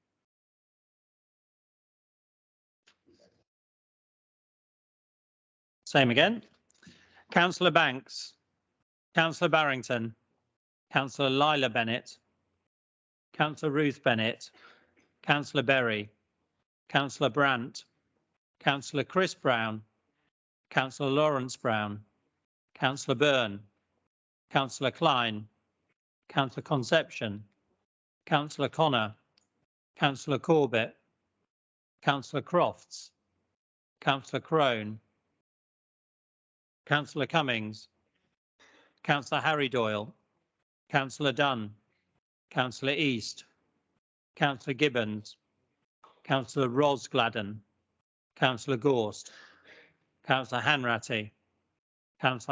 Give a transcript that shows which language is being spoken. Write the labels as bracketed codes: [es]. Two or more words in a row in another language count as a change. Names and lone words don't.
[en] Same again. Councillor Banks, Councillor Barrington, Councillor Lila Bennett, Councillor Ruth Bennett, Councillor Berry, Councillor Brandt, Councillor Chris Brown, Councillor Lawrence Brown, Councillor Byrne, Councillor Klein, Councillor Conception, Councillor Connor, Councillor Corbett, Councillor Crofts, Councillor Crone, Councillor Cummings, Councillor Harry Doyle, Councillor Dunn, Councillor East, Councillor Gibbons, Councillor Rosgladden, Councillor Gorst, Councillor Hanratty, Councillor